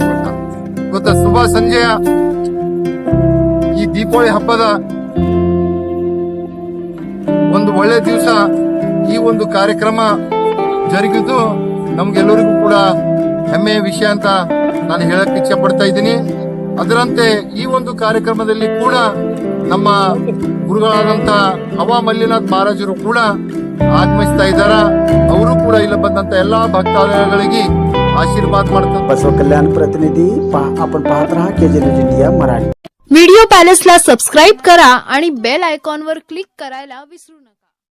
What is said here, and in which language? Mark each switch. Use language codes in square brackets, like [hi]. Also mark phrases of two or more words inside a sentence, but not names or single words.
[kn] ಇವತ್ತು ಶುಭ ಸಂಜೆಯ ಈ ದೀಪಾವಳಿ ಹಬ್ಬದ ಒಂದು ಒಳ್ಳೆ ದಿವಸ ಈ ಒಂದು ಕಾರ್ಯಕ್ರಮ ಜರುಗಿದ್ದು ನಮ್ಗೆಲ್ಲರಿಗೂ ಕೂಡ ಹೆಮ್ಮೆಯ ವಿಷಯ ಅಂತ ನಾನು ಹೇಳಕ್ ಇಚ್ಛೆ ಪಡ್ತಾ ಇದ್ದೀನಿ. ಅದರಂತೆ ಈ ಒಂದು ಕಾರ್ಯಕ್ರಮದಲ್ಲಿ ಕೂಡ ನಮ್ಮ ಗುರುಗಳಾದಂತ ಹವಾ ಮಲ್ಲಿನಾಥ್ ಮಹಾರಾಜರು ಕೂಡ ಆಗಮಿಸ್ತಾ ಇದ್ದಾರ. ಅವರು ಕೂಡ ಇಲ್ಲಿ ಬಂದಂತ ಎಲ್ಲಾ भक्तादिಗಳಿಗೆ आशीर्वाद ಮಾಡ್ತಾರೆ. [mr] बसव कल्याण प्रतिनिधी आपण पाहत राहा केजे न्यूज इंडिया मराठी. व्हिडिओ पॅलेसला सबस्क्राईब करा आणि बेल आयकॉनवर क्लिक करायला विसरू नका.